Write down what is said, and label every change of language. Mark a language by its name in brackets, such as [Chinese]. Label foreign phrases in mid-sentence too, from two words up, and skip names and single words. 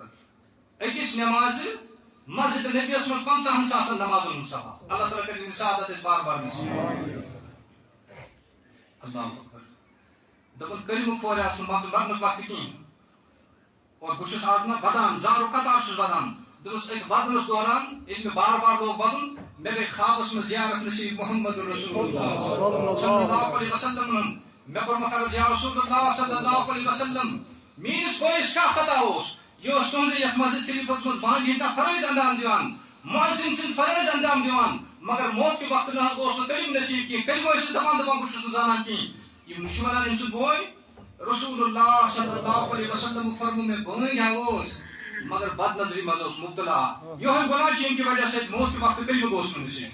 [Kashmiri] أکِس نٮ۪مازِ مسجد نبیَس منٛز 50 ساسن نمازن ہُنٛد ثواب اللہ تعالیٰ کٔرِنۍ سعادت أسۍ بار بار نصیٖب. [Arabic] اللہ اکبر. [Kashmiri] دوٚپُن کلمہٕ پھورِ آسہٕ نہٕ مرنُک وقت کِہیٖنۍ اور بہٕ چھُس آز نہ ودان زارو قطار چھُس ودان. دوٚپُس أتھۍ ودنَس دوران ییٚلہِ مےٚ بار بار لوگ ودُن مےٚ گٔے خوابس منٛز زیارت نصیٖب [Arabic] محمد رسول اللہ صلی اللہ علیہ وسلم [Kashmiri] ہُنٛد. مےٚ کوٚرمُت عرض [Arabic] یا رسول اللہ صلی اللہ علیہ وسلم [Kashmiri] میٲنِس بٲیِس کیٛاہ خطا اوس یہِ اوس تُہنٛدِ یتھ مسجد شریٖفس منٛز بانگہِ ہٕنٛدۍ فرٲض انجام دِوان مؤذِن سٕنٛدۍ فرٲض انجام دِوان مگر موت کہِ وقتہٕ نہ حظ اوس نہٕ کلمہٕ نصیٖب کینٛہہ کلمہٕ ٲسِس دپان بہٕ چھُس نہٕ زانان کِہیٖنۍ. یِم چھِ ونان أمۍ سُنٛد بوے [Arabic] رسول اللہ صلی اللہ علیہ وسلم [Kashmiri] فرمو مےٚ بٲنۍ اوس مگر بد نظری منٛز اوس مبتلا یِہوے گۄناہ چھُ ییٚمہِ کہِ وجہ سۭتۍ موت کہِ وقتہٕ کلمہٕ گوٚوس نہٕ نصیٖب.